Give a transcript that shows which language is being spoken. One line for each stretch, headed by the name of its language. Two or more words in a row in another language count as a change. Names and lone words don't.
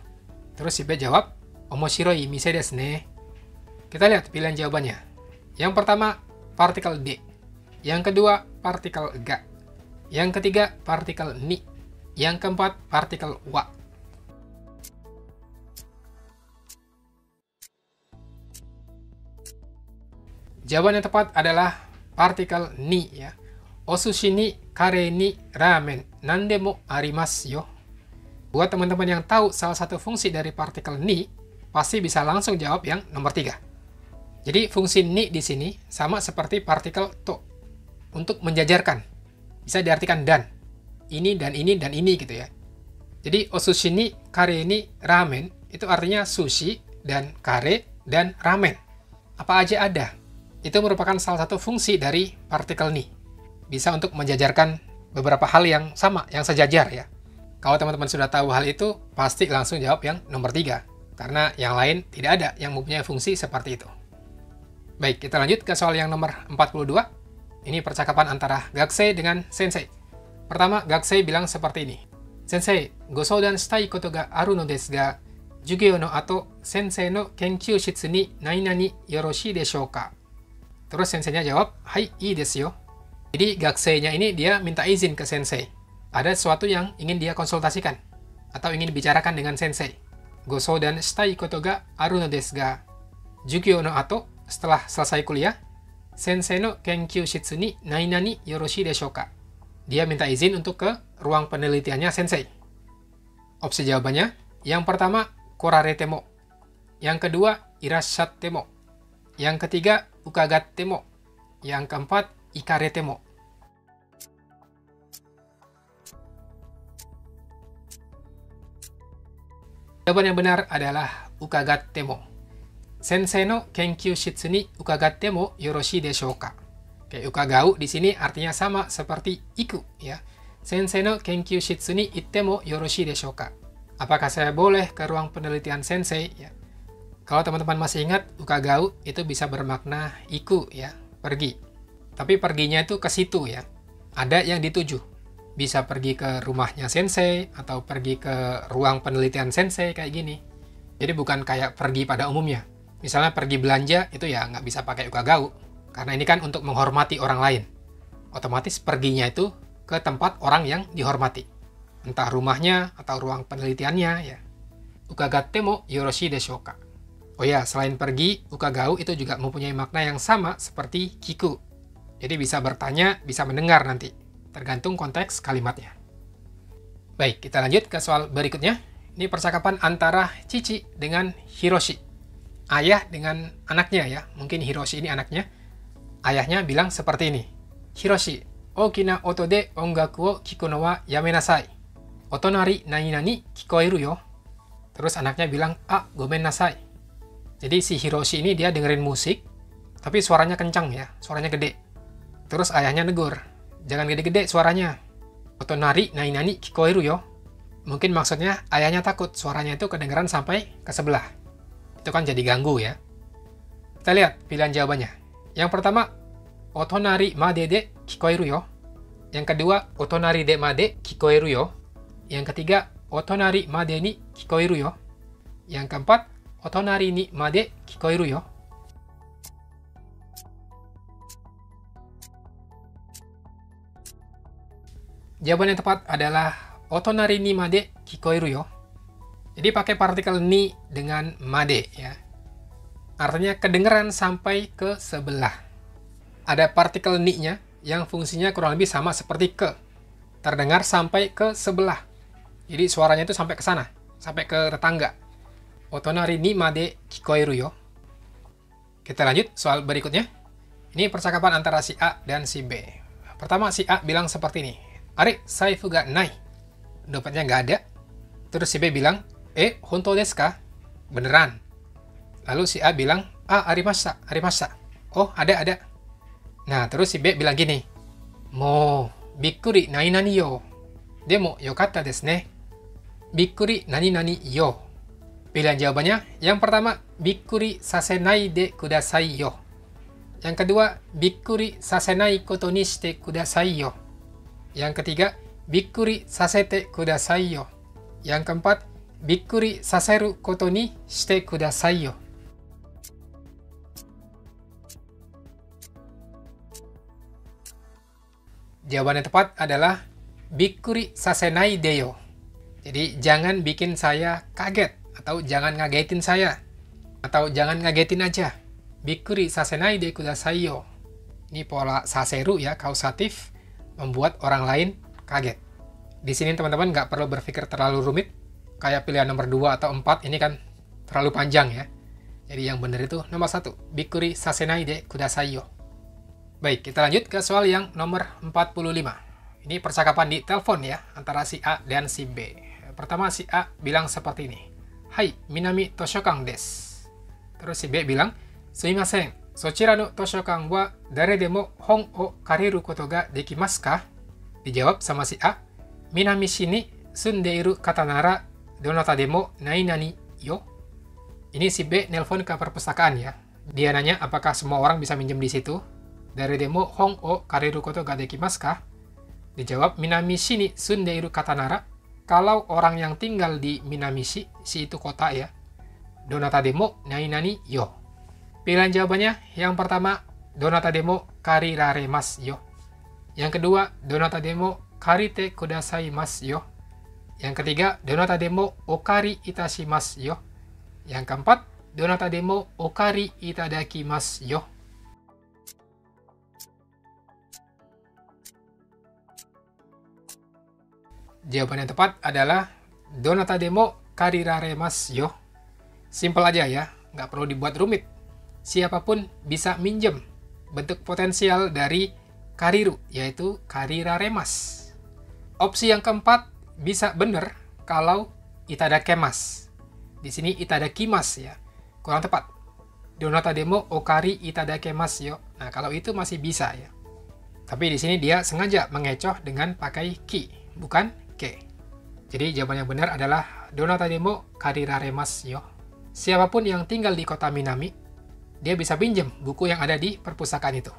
Indonesian: Terus si B jawab,
Japanese: 面白い店ですね.
Indonesian: Kita lihat pilihan jawabannya. Yang pertama, partikel D. Yang kedua, partikel ga. Yang ketiga, partikel ni. Yang keempat, partikel wa. Jawaban yang tepat adalah partikel ni ya.
Japanese: お寿司に、カレーに, ラーメン、何でもありますよ.
Indonesian: Buat teman-teman yang tahu salah satu fungsi dari partikel ni, pasti bisa langsung jawab yang nomor 3. Jadi fungsi ni di sini sama seperti partikel to. Untuk menjajarkan. Bisa diartikan dan. Ini dan ini dan ini gitu ya. Jadi
Japanese: お寿司に、カレーに,
Indonesian: ramen, itu artinya sushi dan kare dan ramen. Apa aja ada. Itu merupakan salah satu fungsi dari partikel ni. Bisa untuk menjajarkan beberapa hal yang sama, yang sejajar ya. Kalau teman-teman sudah tahu hal itu, pasti langsung jawab yang nomor 3. Karena yang lain tidak ada yang mempunyai fungsi seperti itu. Baik, kita lanjut ke soal yang nomor 42. Ini percakapan antara Gakusei dengan Sensei. Pertama, Gakusei bilang seperti ini. Sensei,
Japanese: ご相談したいことがあるのですが, 授業の後、先生の研究室に〇〇よろしいでしょうか?
Indonesian: Terus senseinya jawab,
Japanese: はい、いいですよ.
Indonesian: Jadi Gakusei-nya ini dia minta izin ke sensei. Ada sesuatu yang ingin dia konsultasikan atau ingin bicarakan dengan sensei.
Japanese: ご相談したいことがあるのですが、授業の後,
Indonesian: setelah selesai kuliah,
Japanese: 先生の研究室に〇〇よろしいでしょうか?
Indonesian: Dia minta izin untuk ke ruang penelitiannya sensei. Opsi jawabannya, yang pertama,
Japanese: 来られても.
Indonesian: Yang kedua,
Japanese: いらっしゃっても.
Indonesian: Yang ketiga,
Japanese: 伺っても.
Indonesian: Yang keempat,
Japanese: 行かれても.
Indonesian: Jawaban yang benar adalah
Japanese: 伺っても. 先生の研究室に伺ってもよろしいでしょうか?
Indonesian: Oke, ukagau di sini artinya sama seperti iku ya.
Japanese: 先生の研究室に行ってもよろしいでしょうか?
Indonesian: Apakah saya boleh ke ruang penelitian sensei ya? Kalau teman-teman masih ingat, ukagau itu bisa bermakna iku ya, pergi. Tapi perginya itu ke situ ya. Ada yang dituju. Bisa pergi ke rumahnya sensei atau pergi ke ruang penelitian sensei kayak gini. Jadi bukan kayak pergi pada umumnya. Misalnya pergi belanja itu ya nggak bisa pakai ukagau. Karena ini kan untuk menghormati orang lain. Otomatis perginya itu ke tempat orang yang dihormati. Entah rumahnya atau ruang penelitiannya ya.
Japanese: 伺ってもよろしいでしょうか?
Indonesian: Oh ya, selain pergi, ukagau itu juga mempunyai makna yang sama seperti kiku. Jadi bisa bertanya, bisa mendengar nanti. Tergantung konteks kalimatnya. Baik, kita lanjut ke soal berikutnya. Ini percakapan antara Cici dengan Hiroshi. Ayah dengan anaknya ya. Mungkin Hiroshi ini anaknya. Ayahnya bilang seperti ini.
Japanese: ひろし、大きな音で音楽を聞くのはやめなさい. お隣〇〇聞こえるよ.
Indonesian: Terus anaknya bilang,
Japanese: ごめんなさい.
Indonesian: Jadi si Hiroshi ini dia dengerin musik, tapi suaranya kencang ya, suaranya gede. Terus ayahnya negur, jangan gede-gede suaranya.
Japanese: お隣〇〇聞こえるよ.
Indonesian: Mungkin maksudnya ayahnya takut suaranya itu kedengeran sampai ke sebelah. Itu kan jadi ganggu ya. Kita lihat pilihan jawabannya. Yang pertama,
Japanese: お隣までで聞こえるよ.
Indonesian: Yang kedua,
Japanese: お隣でまで聞こえるよ.
Indonesian: Yang ketiga,
Japanese: お隣までに聞こえるよ.
Indonesian: Yang keempat,
Japanese: お隣にまで聞こえるよ.
Indonesian: Jawaban yang tepat adalah
Japanese: お隣にまで聞こえるよ.
Indonesian: Jadi pakai partikel ni dengan made ya. Artinya kedengeran sampai ke sebelah. Ada partikel ni-nya yang fungsinya kurang lebih sama seperti ke. Terdengar sampai ke sebelah. Jadi suaranya itu sampai ke sana, sampai ke tetangga.
Japanese: お隣にまで聞こえるよ.
Indonesian: Kita lanjut soal berikutnya. Ini percakapan antara si A dan si B. pertama si A bilang seperti ini. Are,
Japanese: 財布がない.
Indonesian: Dompetnya nggak ada. Terus si B bilang,
Japanese: 本当ですか?
Indonesian: Beneran. Lalu si A bilang,
Japanese: ありました、ありました.
Indonesian: Oh, ada. Nah, terus si B bilang gini.
Japanese: もう、びっくり〇〇よ。でも、よかったですね. びっくり〇〇よ.
Indonesian: Pilihan jawabannya, yang pertama,
Japanese: びっくりさせないでくださいよ.
Indonesian: Yang kedua,
Japanese: びっくりさせないことにしてくださいよ.
Indonesian: Yang ketiga,
Japanese: びっくりさせてくださいよ.
Indonesian: Yang keempat,
Japanese: びっくりさせることにしてくださいよ.
Indonesian: Jawaban yang tepat adalah
Japanese: びっくりさせないでよ.
Indonesian: Jadi jangan bikin saya kaget, atau jangan ngagetin saya, atau jangan ngagetin aja.
Japanese: びっくりさせないでくださいよ.
Indonesian: Ini pola saseru ya, kausatif, membuat orang lain kaget. Di sini teman-teman nggak perlu berpikir terlalu rumit, kayak pilihan nomor 2 atau 4 ini kan terlalu panjang ya. Jadi yang benar itu nomor 1,
Japanese: びっくりさせないでくださいよ.
Indonesian: Baik, kita lanjut ke soal yang nomor 45. Ini percakapan di telepon ya, antara si A dan si B. Pertama si A bilang seperti ini. Hai,
Japanese: 南図書館です.
Indonesian: Terus si B bilang,
Japanese: すみません、そちらの図書館は誰でも本を借れることができますか?
Indonesian: Dijawab sama si A,
Japanese: 南市に住んでいる方ならどなたでも〇〇よ.
Indonesian: Ini si B nelpon ke perpustakaan ya. Dia nanya apakah semua orang bisa minjem di situ.
Japanese: 誰でも本を借れることができますか? Dijawab, 南市に住んでいる方なら.
Indonesian: Kalau orang yang tinggal di Minamishi, si itu kota ya.
Japanese: どなたでも〇〇よ.
Indonesian: Pilihan jawabannya, yang pertama,
Japanese: どなたでも借りられますよ.
Indonesian: Yang kedua,
Japanese: どなたでも借りてくださいますよ.
Indonesian: Yang ketiga,
Japanese: どなたでもお借りいたしますよ.
Indonesian: Yang keempat,
Japanese: どなたでもお借りいただきますよ.
Indonesian: Jawaban yang tepat adalah
Japanese: どなたでも借りられますよ.
Indonesian: Simpel aja ya, nggak perlu dibuat rumit. Siapapun bisa minjem. Bentuk potensial dari kariru, yaitu kariraremasu. Opsi yang keempat bisa benar kalau itadakimasu. Di sini itadakimasu ya, kurang tepat.
Japanese: どなたでもお借りいただきますよ.
Indonesian: Nah, kalau itu masih bisa ya. Tapi di sini dia sengaja mengecoh dengan pakai ki, bukan ke. Jadi jawaban yang benar adalah
Japanese: どなたでも借りられますよ.
Indonesian: Siapapun yang tinggal di kota Minami, dia bisa pinjam buku yang ada di perpustakaan itu.